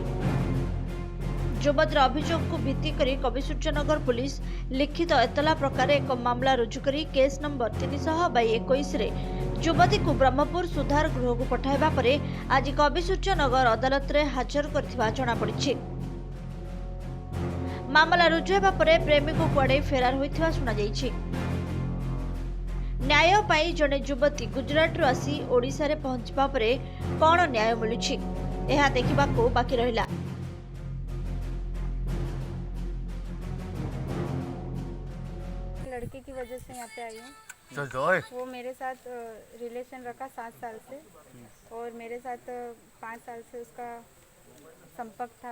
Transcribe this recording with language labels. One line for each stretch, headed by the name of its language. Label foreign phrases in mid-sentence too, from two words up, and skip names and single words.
Odia: ଯୁବତୀର ଅଭିଯୋଗକୁ ଭିତ୍ତି କରି କବିସୂର୍ଯ୍ୟନଗର ପୁଲିସ ଲିଖିତ ଏତଲା ପ୍ରକାରେ ଏକ ମାମଲା ରୁଜୁ କରି କେସ୍ ନମ୍ବର 300/21ରେ ଯୁବତୀକୁ ବ୍ରହ୍ମପୁର ସୁଧାର ଗୃହକୁ ପଠାଇବା ପରେ ଆଜି କବିସୂର୍ଯ୍ୟନଗର ଅଦାଲତରେ ହାଜର କରିଥିବା ଜଣାପଡ଼ିଛି। ମାମଲା ରୁଜୁ ହେବା ପରେ ପ୍ରେମିକ କୁଆଡ଼େ ଫେରାର ହୋଇଥିବା ଶୁଣାଯାଇଛି। ନ୍ୟାୟ ପାଇଁ ଜଣେ ଯୁବତୀ ଗୁଜୁରାଟରୁ ଆସି ଓଡ଼ିଶାରେ ପହଞ୍ଚିବା ପରେ କ'ଣ ନ୍ୟାୟ ମିଳୁଛି ଏହା ଦେଖିବାକୁ ବାକି ରହିଲା।
Hindi: लड़के की वजह से यहाँ पे आई हूँ। वो मेरे साथ रिलेशन रखा 7 साल से और मेरे साथ 5 साल से उसका संपर्क था।